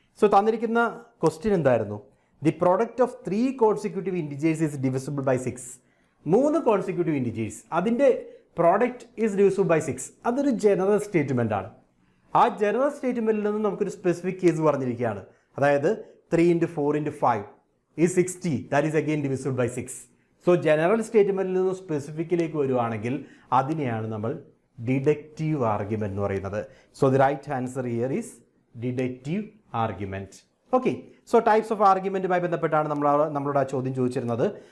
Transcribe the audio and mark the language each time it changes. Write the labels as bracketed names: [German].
[Malayalam] So തന്നിരിക്കുന്ന question എന്തായിരുന്നു? [English] The product of 3 consecutive integers is divisible by 6. 3 consecutive integers, [Malayalam] അതിൻ്റെ [English] Product is divisible by 6. [Malayalam] അതൊരു general statement ആണ്. ആ ജനറൽ സ്റ്റേറ്റ്മെന്റിൽ നിന്ന് നമുക്കൊരു സ്പെസിഫിക് കേസ് പറഞ്ഞിരിക്കുകയാണ്. അതായത് [English] 3 into 4 into 5 is 60. That is again divisible by 6. [Malayalam] So general സ്റ്റേറ്റ്മെന്റിൽ നിന്ന് സ്പെസിഫിക്കിലേക്ക് വരുവാണെങ്കിൽ അതിനെയാണ് നമ്മൾ ഡിഡക്റ്റീവ് ആർഗ്യുമെന്റ് എന്ന് പറയുന്നത്. [English] So the right answer here is deductive argument. [Malayalam] Okay, so types of ആർഗ്യുമെന്റുമായി ബന്ധപ്പെട്ടാണ് നമ്മളോട് ആ ചോദ്യം ചോദിച്ചിരുന്നത്.